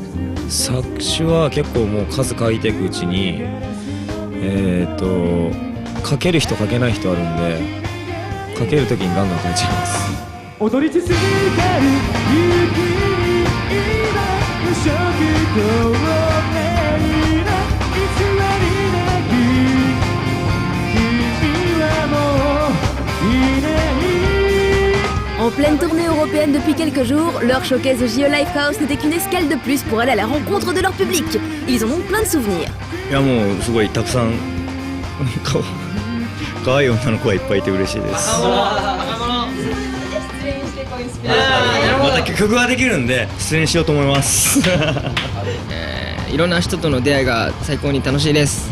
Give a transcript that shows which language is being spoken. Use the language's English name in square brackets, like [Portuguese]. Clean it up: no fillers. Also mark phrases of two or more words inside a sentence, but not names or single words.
[Japanese] 作詞は結構もう数書いていくうちに書ける人書けない人あるんで、書ける時にガンガン書いちゃいます。踊り続ける勇気に今無色透明な偽りなき君はもういない。 [French] En pleine tournée européenne depuis quelques jours, leur showcase au JO Lifehouse n'était qu'une escale de plus pour aller à la rencontre de leur public. Ils en ont plein de souvenirs. [Japanese] いやもうすごいたくさん可愛い女の子がいっぱいいて嬉しいです。また曲ができるんで出演しようと思いますいろんな人との出会いが最高に楽しいです。